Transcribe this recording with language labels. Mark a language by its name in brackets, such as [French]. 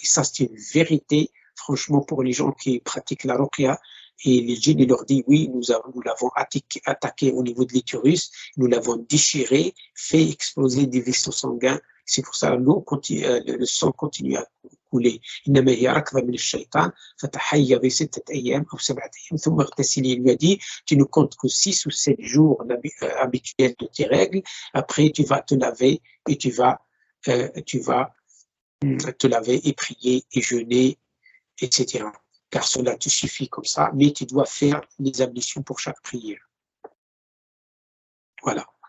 [French] Et ça, c'est une vérité, franchement, pour les gens qui pratiquent la ruqya. Et les djinns, ils leur disent, oui, nous l'avons attaqué au niveau de l'utérus, nous l'avons déchiré, fait exploser des vaisseaux sanguins. C'est pour ça que le sang continue à couler. [Arabic] إنما هي ركضة من الشيطان فتحيضي 6 أيام أو 7 أيام ثم اغتسلي. [French] Il lui a dit, tu ne comptes que 6 ou 7 jours habituels de tes règles, après tu vas te laver et tu vas te laver et prier et jeûner, etc. Car cela te suffit comme ça, mais tu dois faire les ablutions pour chaque prière. Voilà.